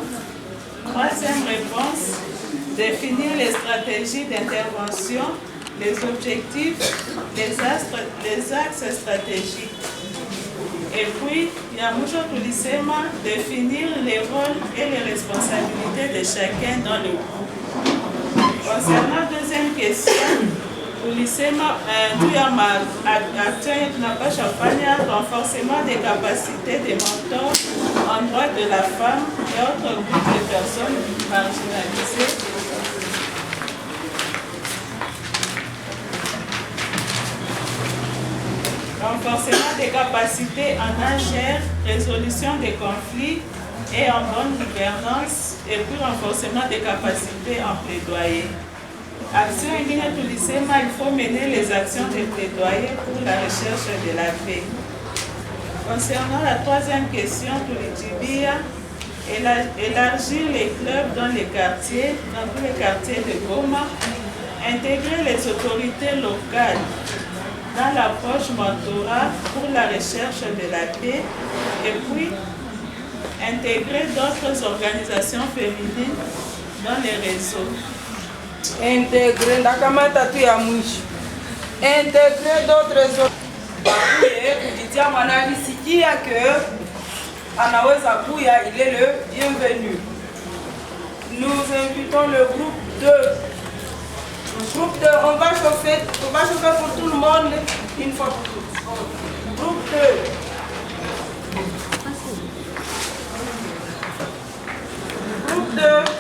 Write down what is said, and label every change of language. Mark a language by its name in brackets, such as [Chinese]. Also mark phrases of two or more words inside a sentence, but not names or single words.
[French] Troisième réponse, définir les stratégies d'intervention les objectifs, les axes stratégiques. Et puis, il y a [Swahili] mucho tulisema [French] définir les rôles et les responsabilités de chacun dans le groupe. Concernant la deuxième question, [Swahili] tulisema juu ya action yetu tunapasha kufanya [French] renforcement des capacités des mentors en droit de la femme et autres groupes de personnes marginalisées. Renforcement des capacités en AGR, résolution des conflits et en bonne gouvernance, et puis renforcement des capacités en plaidoyer. [Swahili] Action ingine tulisema, [French] il faut mener les actions de plaidoyer pour la recherche de la paix. Concernant la troisième question, tulitibia élargir les clubs dans les quartiers, dans tous les quartiers de Goma, intégrer les autorités locales dans l'approche mentorat pour la recherche de la paix, et puis intégrer d'autres organisations féminines dans les réseaux. Intégrer, [Swahili] ndakamata tu ya mwisho. [French] Intégrer d'autres [Swahili] kupitia mwanalisikia que anaweza kuya, [French] il est le bienvenu. Nous invitons le groupe 2. Groupe 2, on va chauffer pour tout le monde une fois pour toutes. Groupe 2. Groupe 2.